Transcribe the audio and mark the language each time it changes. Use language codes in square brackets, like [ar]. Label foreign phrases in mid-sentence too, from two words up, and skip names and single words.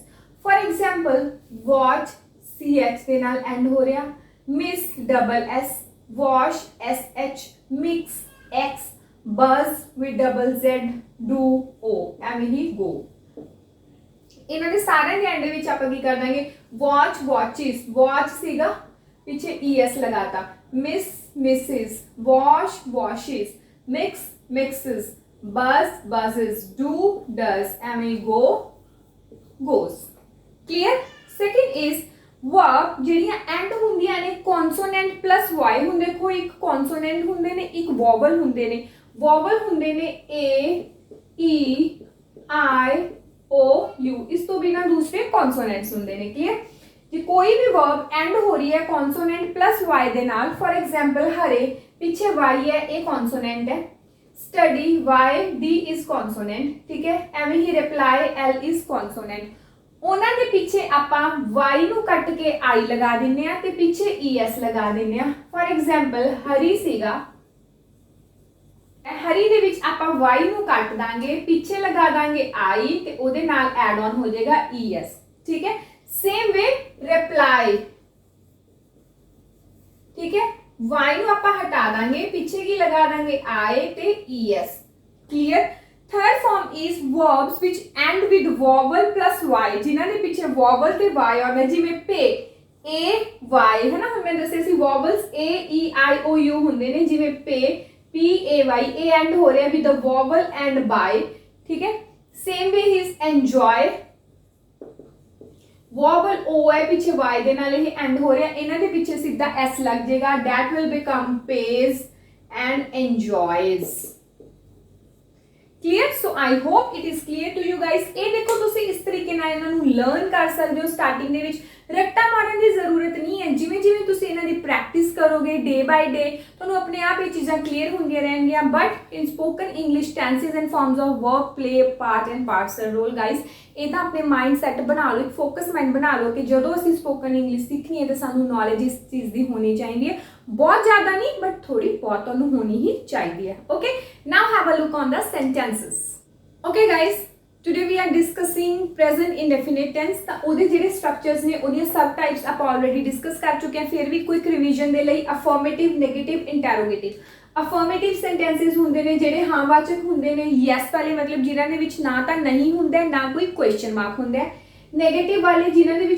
[en] for example watch ch [pa] ਦੇ ਨਾਲ ਐਂਡ ਹੋ ਰਿਹਾ, [en] miss double s, wash sh, mix x, buzz with double z, do o, [pa] ਐਵੇਂ ਹੀ go। ਇਹਨਾਂ ਦੇ ਸਾਰਿਆਂ ਦੇ ਐਂਡ ਦੇ ਵਿੱਚ ਆਪਾਂ ਕੀ ਕਰ ਦਾਂਗੇ [en] watch watches watch [pa] ਸੀਗਾ ਪਿੱਛੇ es ਲਗਾਤਾ [en] miss misses wash washes mix mixes buzz buzzes do does [pa] ਐਵੇਂ [en] go goes clear second is verb [pa] ਜਿਹੜੀਆਂ ਐਂਡ ਹੁੰਦੀਆਂ ਨੇ [en] consonant plus y [pa] ਹੁੰਦੇ ਦੇਖੋ ਇੱਕ ਕੌਨਸੋਨੈਂਟ ਹੁੰਦੇ ਨੇ ਇੱਕ ਵੋਵਲ ਹੁੰਦੇ ਨੇ ਵੋਵਲ ਹੁੰਦੇ ਨੇ a e i o u ਇਸ ਤੋਂ ਬਿਨਾਂ ਦੂਸਰੇ ਕੌਨਸੋਨੈਂਟਸ ਹੁੰਦੇ ਨੇ ਕਲੀਅਰ ਜੇ ਕੋਈ ਵੀ [en] verb end [pa] ਹੋ ਰਹੀ ਹੈ [en] consonant plus y [pa] ਦੇ ਨਾਲ [en] for example [pa] ਹਰੇ ਪਿੱਛੇ y ਹੈ ਇਹ ਕੌਨਸੋਨੈਂਟ ਹੈ [en] study y d is consonant [pa] ਠੀਕ ਹੈ ਐਵੇਂ ਹੀ [en] reply l is consonant [pa] ਉਹਨਾਂ ਦੇ ਪਿੱਛੇ ਆਪਾਂ y ਨੂੰ ਕੱਟ ਕੇ i ਲਗਾ ਦਿੰਨੇ ਆ ਤੇ ਪਿੱਛੇ es ਲਗਾ ਦਿੰਨੇ ਆ [en] for example [pa] ਹਰੀ ਸੀਗਾ ਹਰੀ ਦੇ ਵਿੱਚ ਆਪਾਂ y ਨੂੰ ਕੱਟ ਦਾਂਗੇ ਪਿੱਛੇ ਲਗਾ ਦਾਂਗੇ i ਤੇ ਉਹਦੇ ਨਾਲ [en] add on [pa] ਹੋ ਜਾਏਗਾ es ਠੀਕ ਹੈ [en] same way reply [pa] ਠੀਕ ਹੈ y ਨੂੰ ਆਪਾਂ ਹਟਾ ਦਾਂਗੇ ਪਿੱਛੇ ਕੀ ਲਗਾ ਦਾਂਗੇ i ਤੇ es [en] clear third form is verbs which end with vowel plus y [pa] ਜਿਨ੍ਹਾਂ ਦੇ ਪਿੱਛੇ vowel ਤੇ y ਆਉਂਦਾ ਜਿਵੇਂ [en] pay a y [pa] ਹੈ ਨਾ ਹੁਣ ਮੈਂ ਦੱਸਿਆ ਸੀ [en] vowels a e i o u [pa] ਹੁੰਦੇ ਨੇ ਜਿਵੇਂ [en] pay p a y a end [pa] ਹੋ ਰਿਹਾ [en] with the vowel and by [pa] ਠੀਕ ਹੈ [en] same way is enjoy [pa] vowel o ਹੈ ਪਿੱਛੇ y ਦੇ ਨਾਲ ਇਹ end ਹੋ ਰਿਹਾ ਇਹਨਾਂ ਦੇ ਪਿੱਛੇ ਸਿੱਧਾ s ਲੱਗ ਜਾਏਗਾ [en] that will become pays and enjoys clear so I hope it is clear to you guys [pa] ਇਹ ਦੇਖੋ ਤੁਸੀਂ ਇਸ ਤਰੀਕੇ ਨਾਲ ਇਹਨਾਂ ਨੂੰ ਲਰਨ ਕਰ ਸਕਦੇ ਹੋ ਸਟਾਰਟਿੰਗ ਦੇ ਵਿੱਚ ਰੱਟਾ ਮਾਰਨ ਦੀ ਜ਼ਰੂਰਤ ਨਹੀਂ ਹੈ ਜਿਵੇਂ ਜਿਵੇਂ ਤੁਸੀਂ ਇਹਨਾਂ ਦੀ ਪ੍ਰੈਕਟਿਸ ਕਰੋਗੇ [en] day by day [pa] ਤੁਹਾਨੂੰ ਆਪਣੇ ਆਪ ਇਹ ਚੀਜ਼ਾਂ ਕਲੀਅਰ ਹੁੰਦੀਆਂ ਰਹਿਣਗੀਆਂ [en] but in spoken English tenses and forms of verb play part and parts role guys [pa] ਇਹ ਤਾਂ ਆਪਣੇ [en] mind set [pa] ਬਣਾ ਲਓ ਇੱਕ [en] focus mind [pa] ਬਣਾ ਲਓ ਕਿ ਜਦੋਂ ਅਸੀਂ [en] spoken English [pa] ਸਿੱਖਣੀ ਹੈ ਤਾਂ ਸਾਨੂੰ ਨੌਲੇਜ ਇਸ ਚੀਜ਼ ਦੀ ਹੋਣੀ ਚਾਹੀਦੀ ਹੈ ਬਹੁਤ ਜ਼ਿਆਦਾ ਨਹੀਂ ਬਟ ਥੋੜੀ ਬਹੁਤ ਤੁਹਾਨੂੰ ਹੋਣੀ ਹੀ ਚਾਹੀਦੀ ਹੈ [en] okay now have a look on the sentences okay guys today we are discussing present indefinite tense [pa] ਤਾਂ ਉਹਦੇ ਜਿਹੜੇ ਸਟਰਕਚਰਸ ਨੇ ਉਹਦੀਆਂ [en] sub types [pa] ਆਪਾਂ [en] already discuss [pa] ਕਰ ਚੁੱਕੇ ਹਾਂ ਫਿਰ ਵੀ [en] quick revision [pa] ਦੇ ਲਈ [en] affirmative negative interrogative affirmative sentences [pa] ਹੁੰਦੇ ਨੇ ਜਿਹੜੇ ਹਾਂ ਵਾਚਕ ਹੁੰਦੇ ਨੇ ਯੈਸ ਵਾਲੇ ਮਤਲਬ ਜਿਨ੍ਹਾਂ ਦੇ ਵਿੱਚ ਨਾ ਤਾਂ ਨਹੀਂ ਹੁੰਦਾ ਨਾ ਕੋਈ [en] question mark [pa] ਹੁੰਦਾ ਹੈ ਨੈਗੇਟਿਵ ਵਾਲੇ ਜਿਨ੍ਹਾਂ ਦੇ ਵਿੱਚ